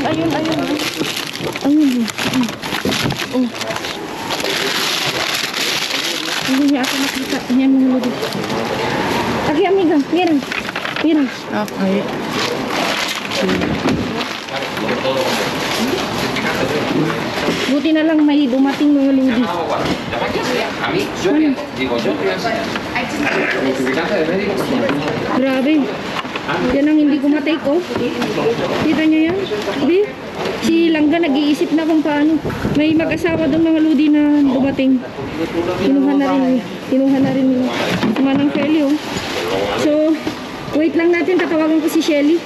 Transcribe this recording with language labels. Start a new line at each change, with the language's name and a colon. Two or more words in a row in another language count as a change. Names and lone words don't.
Filipino: Ayun. Hindi niya ako nakita. Yan mga lodi. Lagi, amiga. Meron. Okay. Buti na lang may dumating mga lodi.
Spanish: A mí, yo digo, yo te voy a enseñar. Certificante de médico.
Filipino: Grabe. Yan ang hindi ko matake, oh. Kita nyo yan? Di? Si Langga nag-iisip na kung paano. May mag-asawa doon mga lodi na dumating. Kinuha na rin nila. Manang Shelly, oh. So, wait lang natin. Tatawagan ko si Shelly.